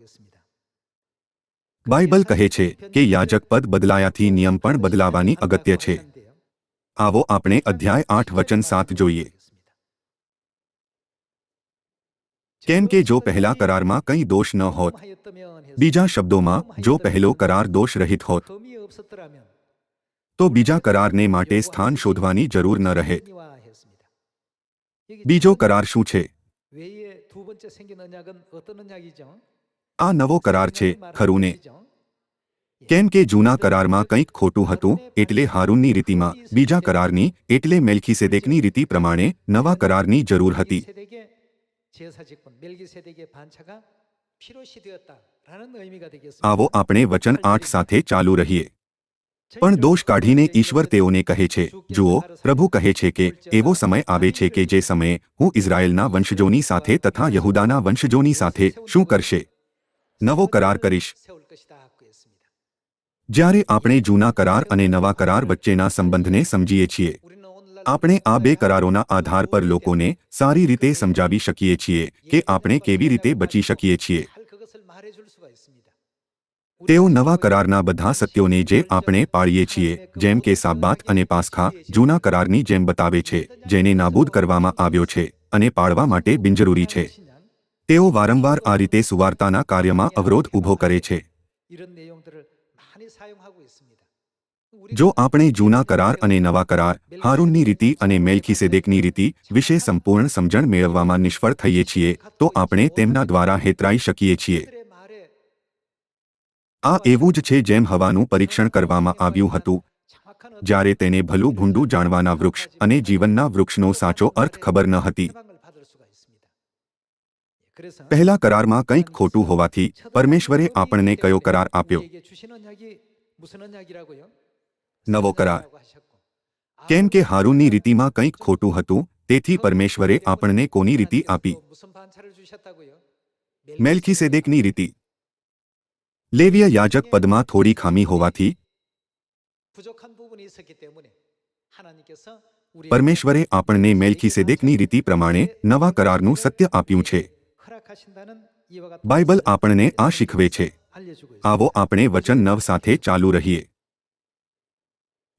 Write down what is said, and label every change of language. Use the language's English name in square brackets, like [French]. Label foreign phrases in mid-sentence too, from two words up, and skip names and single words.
[Gujarati] બાઇબલ કહે છે કે યાજક પદ બદલાયાથી નિયમ પણ બદલાવાની અગત્ય છે. આવો આપણે અધ્યાય 8 વચન 7 જોઈએ. કેમ કે જો પહેલા કરારમાં કંઈ દોષ ન હોત, બીજા શબ્દોમાં જો પહેલો કરાર દોષ રહિત હોત, [Korean] 흠이 없었더라면 [Gujarati] તો બીજા કરારને માટે સ્થાન શોધવાની જરૂર ન રહે. [Korean] 합니다했습니다. [Gujarati] બીજો કરાર શું છે? [Korean] 외에 두 번째 생긴 언약은 어떤 언약이죠? [Gujarati] આ નવો કરાર છે, ખરું ને? કેમ કે જૂના કરારમાં કંઈક ખોટું હતું, એટલે હારૂનની રીતિમાં બીજા કરારની એટલે મેલ્કીસેદેકની રીતિ પ્રમાણે નવા કરારની જરૂર હતી. [Korean] 멜기세덱의 제사 직분, 멜기세덱의 반차가 필요시 되었다라는 의미가 되겠습니다. [Gujarati] આવો આપણે વચન 8 સાથે ચાલુ રહીએ. પણ દોષ કાઢીને ઈશ્વર તેઓને કહે છે, જુઓ, પ્રભુ કહે છે કે એવો સમય આવે છે કે જે સમયે હું ઇઝરાયેલના વંશજોની સાથે તથા યહૂદાના વંશજોની સાથે શું કરશે? નવો કરાર કરીશ. [Korean] 세울 것이다고 했습니다. [Gujarati] જ્યારે આપણે જૂના કરાર અને નવા કરાર વચ્ચેના સંબંધને સમજીએ છીએ, [Korean] 우리는 오늘날 [Gujarati] આપણે આ બે કરારોના આધાર પર લોકોને સારી રીતે સમજાવી શકીએ છીએ કે આપણે કેવી રીતે બચી શકીએ છીએ. [Korean] 할 그것을 말해줄 수가 있습니다. [Gujarati] તેઓ નવા કરારના બધા સત્યોને જે આપણે પાળીએ છીએ, જેમ કે સાબ્બાત અને પાસ્ખા, જૂના કરારની જેમ બતાવે છે, જેને નાબૂદ કરવામાં આવ્યો છે અને પાળવા માટે બિનજરૂરી છે. તેઓ વારંવાર આ રીતે સુવાર્તાના કાર્યમાં અવરોધ ઊભો કરે છે. [Korean] 이런 내용들을 많이 사용하고 있습니다. [Gujarati] જો આપણે જૂના કરાર અને નવા કરાર, હારૂનની રીતિ અને મેલ્કીસેદેકની રીતિ વિશે સંપૂર્ણ સમજણ મેળવવામાં નિષ્ફળ થઈએ છીએ, તો આપણે તેમના દ્વારા હેતરાઈ શકીએ છીએ. [Korean] 그들의 말에 [Gujarati] આ એવું જ છે જેમ હવાનું પરીક્ષણ કરવામાં આવ્યું હતું, [Korean] 정확한 [Gujarati] જ્યારે તેને ભલું ભૂંડું જાણવાના વૃક્ષ અને જીવનના વૃક્ષનો સાચો અર્થ ખબર ન હતી. [Korean] 해방을 받을 수가 있습니다. 그래서 [Gujarati] પહેલા કરારમાં કંઈક ખોટું હોવાથી પરમેશ્વરે આપણને કયો કરાર આપ્યો? [Korean] 우리에게 주신 언약이 무슨 언약이라고요? [Gujarati] નવો કરાર. [Korean] 라고 하셨고. [Gujarati] કેમ કે હારૂનની રીતિમાં કંઈક ખોટું હતું, તેથી પરમેશ્વરે આપણને કોની રીતિ આપી? [Korean] 무슨 반차를 주셨다고요? [Gujarati] મેલ્કીસેદેકની રીતિ. લેવીય યાજક પદમાં થોડી ખામી હોવાથી [Korean] 부족한 부분이 있었기 때문에 하나님께서 우리 [Gujarati] પરમેશ્વરે આપણને મેલ્કીસેદેકની રીતિ પ્રમાણે નવા કરારનું સત્ય આપ્યું છે. [Korean] 허락하신다는 이와 같은 [Gujarati] બાઇબલ આપણને આ શીખવે છે. [Korean] 알려주고 있습니다. [Gujarati] આવો આપણે વચન 9 સાથે ચાલુ રહીએ.